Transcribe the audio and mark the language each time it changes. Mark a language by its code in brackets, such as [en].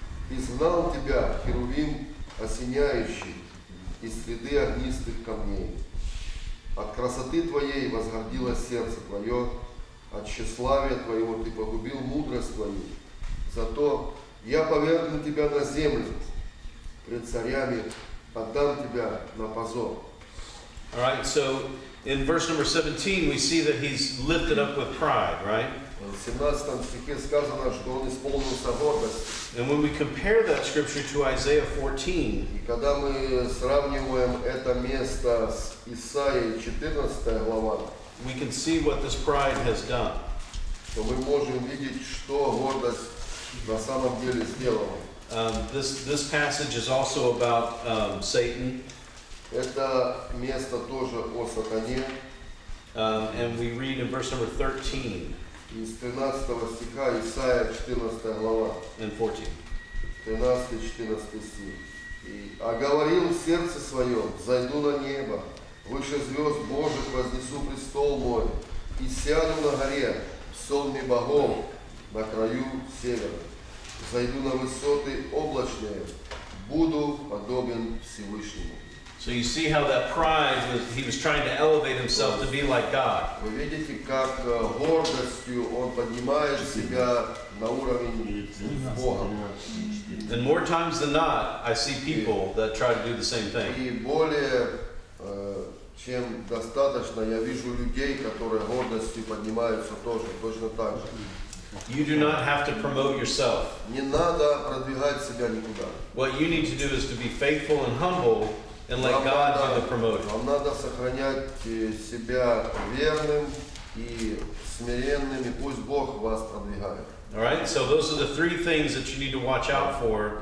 [ru] Изгнал тебя, херувим осеняющий, из среды огнистых камней. От красоты твоей возгордилось сердце твое, от тщеславия твоего ты погубил мудрость твою. Зато я повергну тебя на землю, пред царями отдам тебя на позор». [en] All right, so in verse number 17, we see that he's lifted up with pride, right? [ru] В 17 стихе сказано, что он исполнился гордостью. [en] And when we compare that scripture to Isaiah 14, [ru] И когда мы сравниваем это место с Исаией 14 глава, [en] we can see what this pride has done. [ru] то мы можем видеть, что гордость на самом деле сделала. [en] This passage is also about Satan, [ru] Это место тоже о сатане. [en] and we read in verse number 13 [ru] Из 13 стиха Исаия 14 глава, [en] and 14. [ru] 13-14 стих. «А говорил в сердце своем, зайду на небо, выше звезд Божьих вознесу престол мой, и сяду на горе, в сонме богов, на краю севера. Зайду на высоты облачные, буду подобен Всевышнему». [en] So you see how that pride he was trying to elevate himself to be like God. [ru] Вы видите, как гордостью он поднимает себя на уровень с Богом. [en] And more times than not, I see people that try to do the same thing. [ru] И более чем достаточно я вижу людей, которые гордостью поднимаются тоже, точно так же. [en] You do not have to promote yourself. [ru] Не надо продвигать себя никуда. [en] What you need to do is to be faithful and humble and let God do the promoting. [ru] Вам надо сохранять себя верным и смиренным, и пусть Бог вас продвигает. [en] All right, so those are the three things that you need to watch out for.